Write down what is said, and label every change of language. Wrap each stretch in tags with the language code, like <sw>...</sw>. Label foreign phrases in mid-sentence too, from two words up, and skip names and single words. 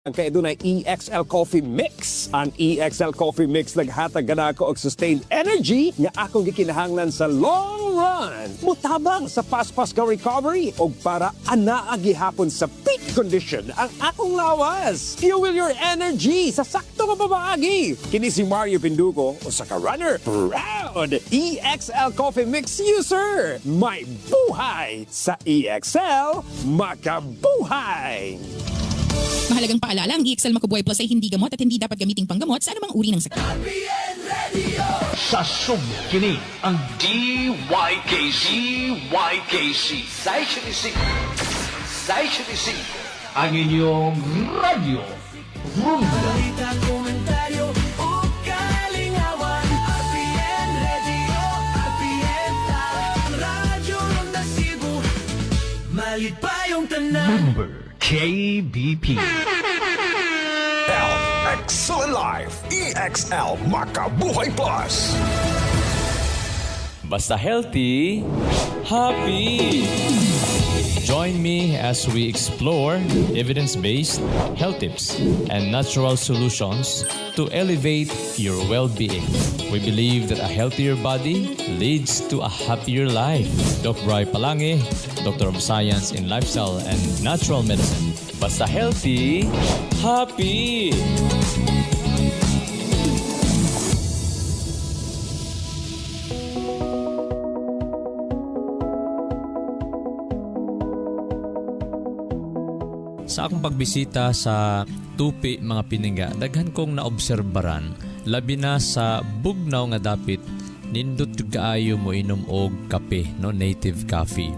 <ceb>Kaya doon ay EXL Coffee Mix. Ang EXL Coffee Mix naghatag na ako og</ceb> <en>sustained energy</en> <ceb>nga akong gikinahanglan sa</ceb> <en>long run.</en> <ceb>Mutabang sa pas-pas ka recovery o para anaa gihapon sa peak condition ang akong lawas.</ceb> <en>Fuel your energy</en> <ceb>sa sakto nga pamaagi. Kini si Mario Pinduco o sa ka-runner,</ceb> <en>proud EXL Coffee Mix user.</en> <ceb>May buhay sa EXL, makabuhay!</ceb> <tl>Mahalagang paalala, ang EXL Makubuhay Plus ay hindi gamot at hindi dapat gamiting panggamot sa anumang uri ng sakit.</tl> <ceb>Sa kini ang DYKC Sai 75 ang inyong radyo Rumba. Balita, komentaryo o kalingawan. RPN Radio, RPN Tara, Radyo Ronda Cebu. Malit pa yung tanan. Member KBP.</ceb> <en>Excellent Life EXL Makabuhay Plus. Basta healthy, happy! Join me as we explore evidence-based health tips and natural solutions to elevate your well-being. We believe that a healthier body leads to a happier life. Dr. Bri Palange, Doctor of Science in Lifestyle and Natural Medicine. Basta healthy, happy!</en> <ceb>Sa akong pagbisita sa Tupi mga Pininga, daghan kong naobserbaran, labi na sa bugnaw nga dapit, nindot kaayo mo inom og kape, no, native coffee.</ceb>